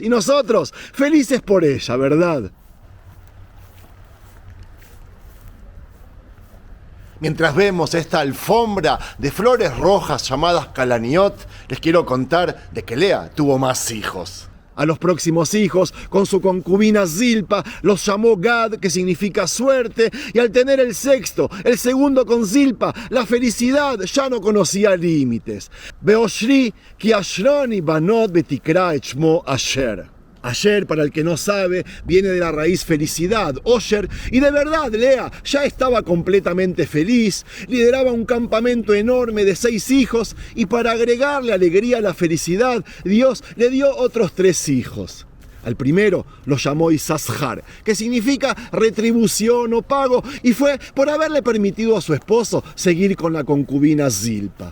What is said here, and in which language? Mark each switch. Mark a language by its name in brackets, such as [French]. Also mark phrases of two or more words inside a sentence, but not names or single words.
[Spanish] Y nosotros, felices por ella, ¿verdad? Mientras vemos esta alfombra de flores rojas llamadas calaniot, les quiero contar de que Lea tuvo más hijos. A los próximos hijos, con su concubina Zilpa, los llamó Gad, que significa suerte, y al tener el sexto, el segundo con Zilpa, la felicidad ya no conocía límites. [Hebrew] באשרי כי אשרוני בנות ותקרא את שמו אשר. [Spanish] Asher, para el que no sabe, viene de la raíz felicidad, Osher, y de verdad Lea ya estaba completamente feliz, lideraba un campamento enorme de 6 hijos, y para agregarle alegría a la felicidad, Dios le dio otros 3 hijos. Al primero lo llamó Isashar, que significa retribución o pago, y fue por haberle permitido a su esposo seguir con la concubina Zilpa.